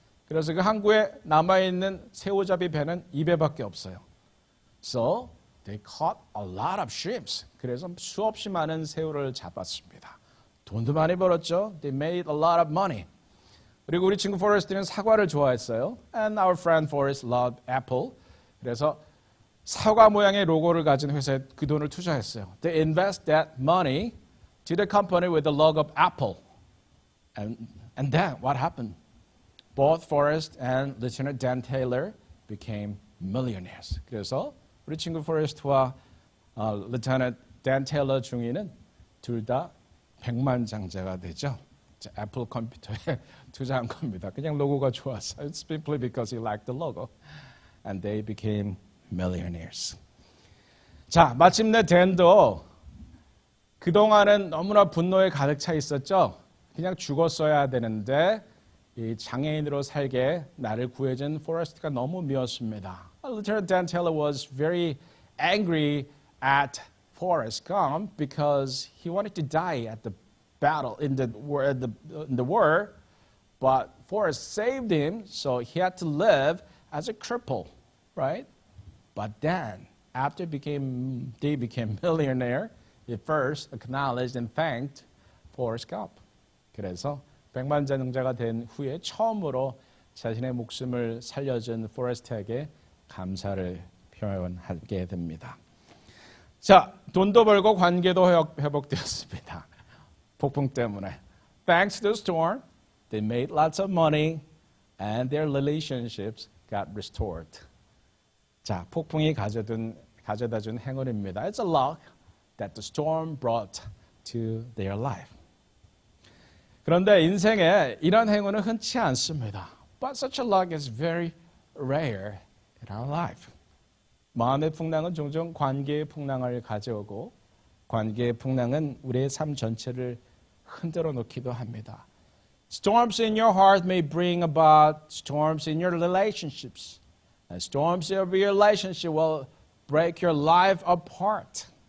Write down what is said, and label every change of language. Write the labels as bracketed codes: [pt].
[ko] 그래서 그 항구에 남아있는 새우잡이 배는 2배밖에 없어요. [en] So, they caught a lot of shrimps. [ko] 그래서 수없이 많은 새우를 잡았습니다. 돈도 많이 벌었죠. [en] They made a lot of money. [ko] 그리고 우리 친구 포레스트는 사과를 좋아했어요. [en] And our friend Forrest loved apple. [ko] 그래서 사과 모양의 로고를 가진 회사에 그 돈을 투자했어요. [en] They invest that money to the company with the logo of apple. And then what happened? Both Forrest and Lieutenant Dan Taylor became millionaires. [ko] 그래서 우리 친구 포레스트와 Lieutenant Dan Taylor 중위는 둘 다 백만장자가 되죠. 애플 컴퓨터에 투자한 겁니다. 그냥 로고가 좋았어. [en] It's simply because he liked the logo. And they became millionaires. [ko] 자, 마침내 댄도 그동안은 너무나 분노에 가득 차 있었죠. 그냥 죽었어야 되는데 이 장애인으로 살게 나를 구해준 포레스트가 너무 미웠습니다. [en] Lieutenant Dan Taylor was very angry at Forrest Gump because he wanted to die at the battle in the war, but Forrest saved him, so he had to live as a cripple, right? But then, after they became millionaire, he first acknowledged and thanked Forrest Gump. [ko] 그래서 백만장자가 된 후에 처음으로 자신의 목숨을 살려준 포레스트에게 감사를 표현하게 됩니다. 자, 돈도 벌고 관계도 회복되었습니다. 폭풍 때문에. [en] Thanks to the storm, they made lots of money and their relationships got restored. [ko] 자, 폭풍이 가져다 준 행운입니다. [en] It's a luck that the storm brought to their life. [ko] 그런데 인생에 이런 행운은 흔치 않습니다. [en] But such a luck is very rare in our life. [ko] 마음의 풍랑은 종종 관계의 풍랑을 가져오고 관계의 풍랑은 우리의 삶 전체를 흔들어 놓기도 합니다. [en] Storms in your heart may bring about storms in your relationships. And storms of your relationship will break your life apart.